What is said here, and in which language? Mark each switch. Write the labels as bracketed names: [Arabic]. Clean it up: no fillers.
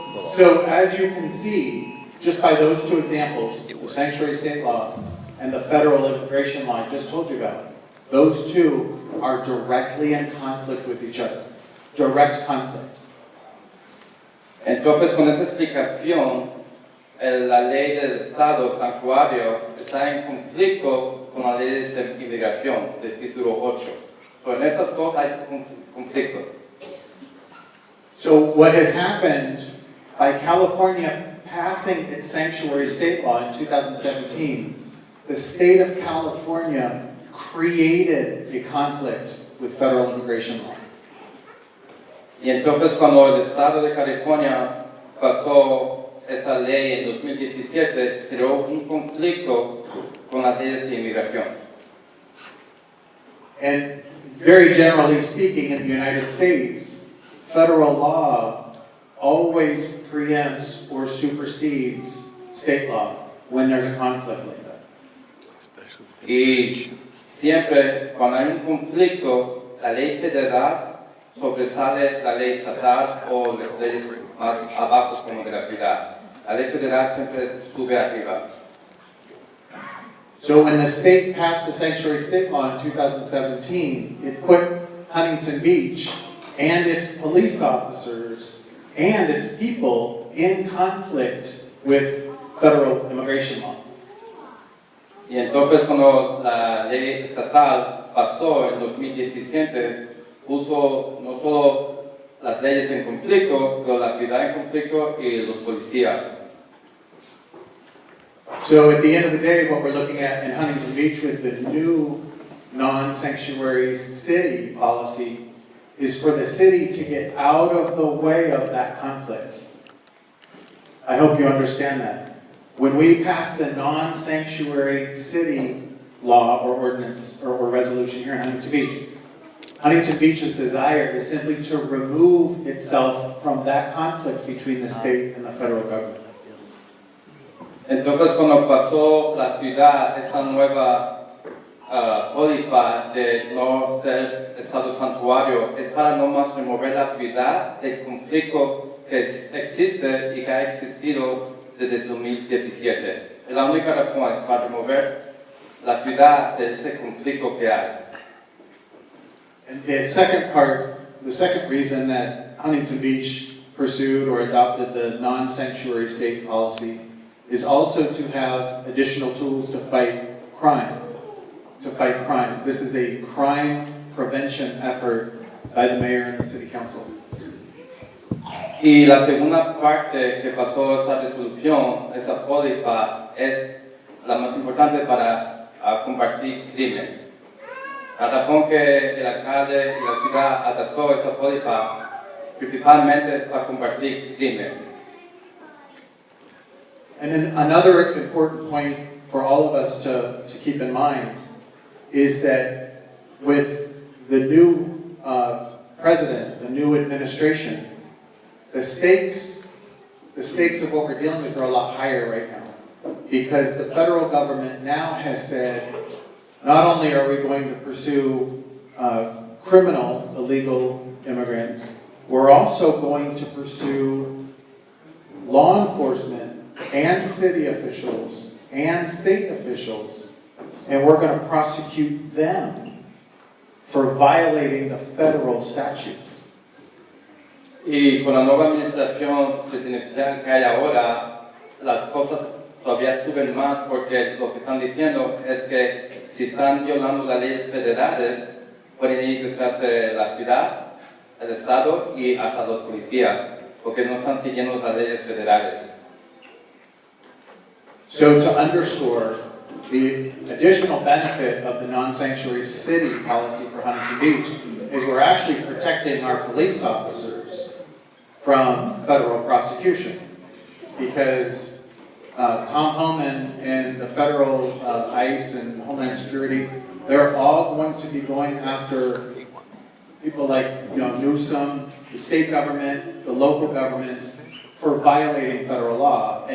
[English] So as you can see, just by those two examples, the sanctuary state law and the federal immigration law I just told you about, those two are directly in conflict with each other. Direct conflict. [Spanish] Entonces, con esa explicación, la ley del Estado santuario está en conflicto con las leyes de inmigración del título 8. So, en esas dos hay conflicto. [English] So what has happened by California passing its sanctuary state law in 2017, the state of California created a conflict with federal immigration law. [Spanish] Y entonces cuando el Estado de California pasó esa ley en 2017, creó un conflicto con las leyes de inmigración. [English] And very generally speaking, in the United States, federal law always preempts or supersedes state law when there's a conflict like that. [Spanish] Y siempre cuando hay un conflicto, la ley federal sobresale la ley estatal o las leyes más abajo como de la ciudad. La ley federal siempre sube arriba. [English] So when the state passed the sanctuary state law in 2017, it put Huntington Beach and its police officers and its people in conflict with federal immigration law. [Spanish] Y entonces cuando la ley estatal pasó en 2017, puso no solo las leyes en conflicto, pero la ciudad en conflicto y los policías. [English] So at the end of the day, what we're looking at in Huntington Beach with the new non-sanctuary city policy is for the city to get out of the way of that conflict. I hope you understand that. When we passed the non-sanctuary city law or ordinance or resolution here in Huntington Beach's desire is simply to remove itself from that conflict between the state and the federal government. [Spanish] Entonces cuando pasó la ciudad esa nueva póliza de no ser estado santuario, es para no más remover la ciudad del conflicto que existe y que ha existido desde 2017. La única razón es para remover la ciudad de ese conflicto que hay. [English] And the second reason that Huntington Beach pursued or adopted the non-sanctuary state policy is also to have additional tools to fight crime. to fight crime. This is a crime prevention effort by the mayor and the city council. [Spanish] Y la segunda parte que pasó esa resolución, esa póliza, es la más importante para combatir crimen. La razón que el alcalde y la ciudad adoptó esa póliza principalmente es para combatir crimen. [English] And then another important point for all of us to keep in mind is that with the new president, the new administration, the stakes of what we're dealing with are a lot higher right now. Because the federal government now has said, not only are we going to pursue criminal illegal immigrants, we're also going to pursue law enforcement and city officials and state officials, and we're going to prosecute them for violating the federal statutes. [Spanish] Y con la nueva administración presidencial que hay ahora, las cosas todavía suben más porque lo que están diciendo es que si están violando las leyes federales, pueden ir detrás de la ciudad, el Estado y hasta los policías, porque no están siguiendo las leyes federales. [English] So to underscore the additional benefit of the non-sanctuary city policy for Huntington Beach is we're actually protecting our police officers from federal prosecution, because Tom Homan and the federal ICE and Homeland Security, they're all going to be going after people like Newsom, the state government, the local governments, for violating federal law.